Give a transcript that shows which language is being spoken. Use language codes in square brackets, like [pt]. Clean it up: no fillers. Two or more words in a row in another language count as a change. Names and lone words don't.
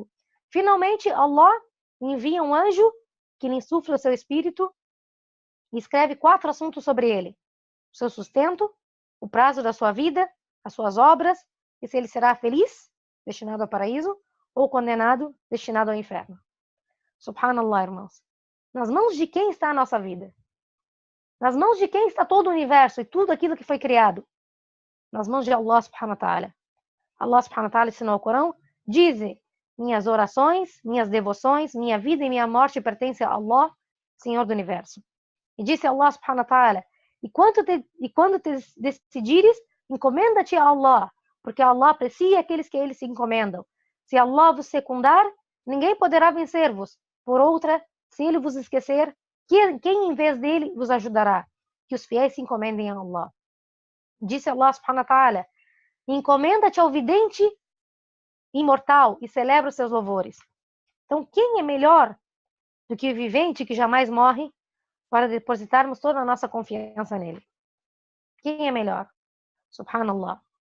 [pt] Finalmente, Allah envia um anjo que lhe insufla o seu espírito e escreve 4 assuntos sobre ele: o seu sustento, o prazo da sua vida, as suas obras, e se ele será feliz, destinado ao paraíso, ou condenado, destinado ao inferno. Subhanallah, irmãos. Nas mãos de quem está a nossa vida? Nas mãos de quem está todo o universo e tudo aquilo que foi criado? Nas mãos de [ar] الله سبحانه وتعالى. الله سبحانه وتعالى [pt] ensinou ao Corão: dize, minhas orações, minhas devoções, minha vida e minha morte pertencem a Allah, Senhor do universo. E disse [ar] الله سبحانه وتعالى: [pt] e quando te decidires, encomenda-te a Allah, porque Allah aprecia aqueles que a ele se encomendam. Se Allah vos secundar, ninguém poderá vencer-vos. Por outra, se ele vos esquecer, quem em vez dele vos ajudará? Que os fiéis se encomendem a Allah. Disse [ar] الله سبحانه وتعالى: [pt] encomenda-te ao vidente imortal e celebra os seus louvores. Então, quem é melhor do que o vivente que jamais morre para depositarmos toda a nossa confiança nele? Quem é melhor? Subhanallah.